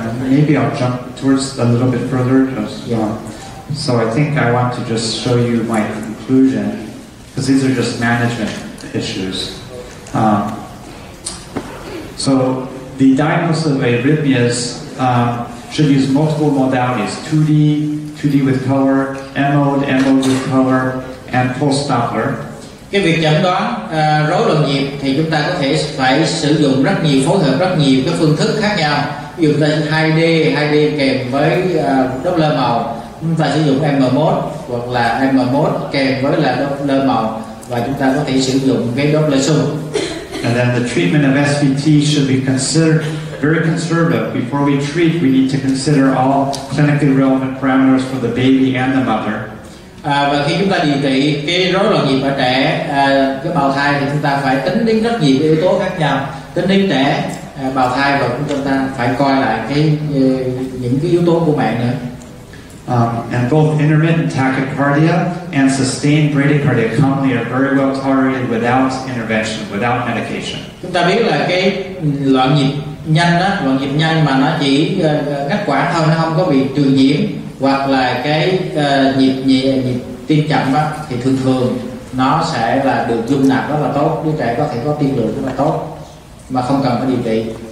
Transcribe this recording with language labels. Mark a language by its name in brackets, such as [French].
[English] Maybe I'll jump towards a little bit further. So I think I want to just show you my conclusion, because these are just management issues. So the diagnosis of arrhythmias should use multiple modalities: 2D with color, M-mode with color, and pulse Doppler. [Vietnamese] Cái việc chẩn đoán rối loạn nhịp thì chúng ta có thể phải sử dụng rất nhiều, phối hợp rất nhiều cái phương thức khác nhau. Ví dụ là 2D kèm với Doppler màu, chúng ta sử dụng M-mode hoặc là M-mode kèm với là Doppler màu, và chúng ta có thể sử dụng cái Doppler xung. [English] And then the treatment of SVT should be considered very conservative. Before we treat, we need to consider all clinically relevant parameters for the baby and the mother. [Vietnamese] Và khi chúng ta điều trị cái rối loạn nhịp ở trẻ, cái bào thai, thì chúng ta phải tính đến rất nhiều yếu tố khác nhau, tính đến trẻ, bào thai, và chúng ta phải coi lại những cái yếu tố của mẹ nữa. [English] And both intermittent tachycardia and sustained bradycardia commonly are very well tolerated without intervention, without medication. [Vietnamese] Chúng ta biết là cái loạn nhịp nhanh đó, loạn nhịp nhanh mà nó chỉ ngắt quãng thôi, nó không có bị truyền nhiễm, hoặc là cái nhịp tim chậm đó, thì thường nó sẽ là được dung nạp rất là tốt, đứa trẻ có thể có tiên lượng rất là tốt mà không cần phải điều trị.